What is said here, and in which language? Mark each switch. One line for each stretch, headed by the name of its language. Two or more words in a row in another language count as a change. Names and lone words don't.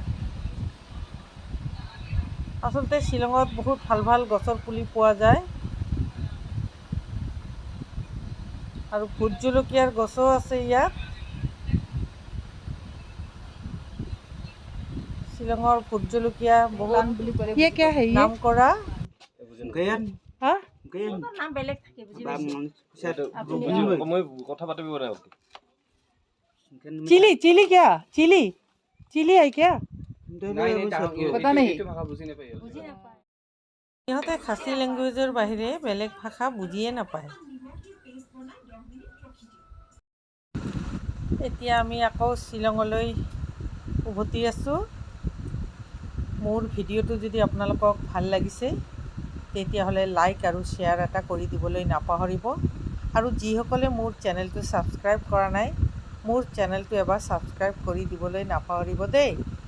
Assamese: আচলতে শ্বিলঙত বহুত ভাল ভাল গছৰ পুলি পোৱা যায় আৰু ভোট জলকীয়াৰ গছো আছে ইয়াত। শ্বিলঙৰ ভোট জলকীয়া বহুত
Hindi: ये क्या है ये?
Assamese: নাম কৰা।
Hindi: हाँ? चिली चिली क्या? चिली चिली है क्या? पता नहीं।
Assamese: সিহঁতে খাচী লেংগুৱেজৰ বাহিৰে বেলেগ ভাষা বুজিয়ে নাপায়। এতিয়া আমি আকৌ শ্বিলঙলৈ উভতি আছোঁ। মোৰ ভিডিঅ'টো যদি আপোনালোকক ভাল লাগিছে তেতিয়াহ'লে লাইক আৰু শ্বেয়াৰ এটা কৰি দিবলৈ নাপাহৰিব, আৰু যিসকলে মোৰ চেনেলটো ছাবস্ক্ৰাইব কৰা নাই মোৰ চেনেলটো এবাৰ ছাবস্ক্ৰাইব কৰি দিবলৈ নাপাহৰিব দেই।